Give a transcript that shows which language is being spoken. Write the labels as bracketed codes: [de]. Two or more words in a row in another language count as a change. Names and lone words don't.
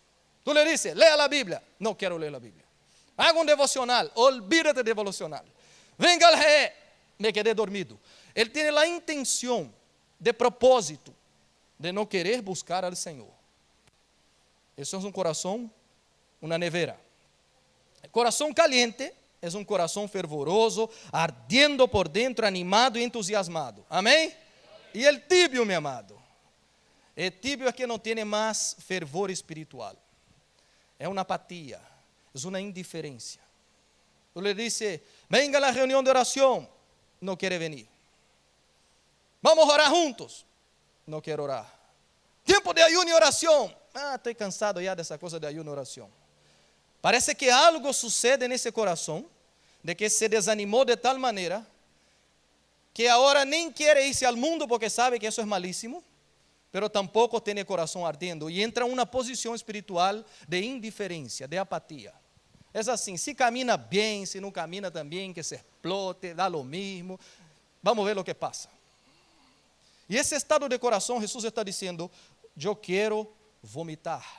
[es] Tu le dices, lea a Bíblia. [pt] Não quero ler a Bíblia. [es] Haga devocional, olvídate de devocional. Venga al GE, me quedé dormido. [pt] Ele tem a intenção, de propósito, de não querer buscar al Senhor. Isso é coração, uma nevera. El coração caliente é coração fervoroso, [es] ardiendo por dentro, [pt] animado e entusiasmado. Amém? E el tibio, meu amado? El tibio é que não tem mais fervor espiritual. É uma apatia, é uma indiferença. [es] Tu le dice: venga a la [pt] reunião de oração. Não quer venir. Vamos orar juntos. Não quero orar. Tempo de ayuno e oração. Estou cansado já dessa coisa de ayuno e oração. Parece que algo sucede nesse coração, de que se desanimou de tal maneira, que agora nem quer irse ao mundo porque sabe que isso é malíssimo, [es] pero tampoco [pt] tem o coração ardendo, e entra em uma posição espiritual de indiferença, de apatia. É assim, se camina bem, se não camina também, que se explote, dá lo mesmo, vamos ver o que passa. E esse estado de coração, Jesus está dizendo: eu quero vomitar.